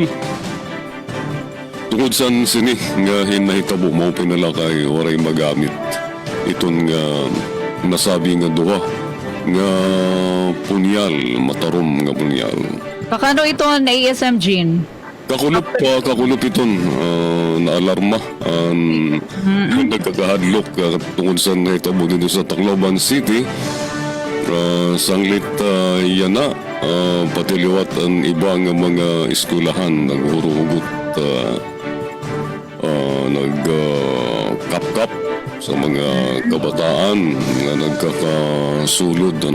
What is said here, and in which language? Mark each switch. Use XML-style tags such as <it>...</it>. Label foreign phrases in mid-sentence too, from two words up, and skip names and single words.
<war>Tungod san sini nga hinahitabo mo pinalakay waray magamit iton nga nasabi nga duha nga punyal, matarom nga punyal. Pakano ito ang ASM Jean? Kakulop iton na alarma nagkakahadlok tungod sa nahitabo dito sa Tacloban City. Sanglit yan na pati liwat ang ibang mga eskwelahan naghuruhugot nagkap-kap sa mga kabataan na nagkakasulod</war>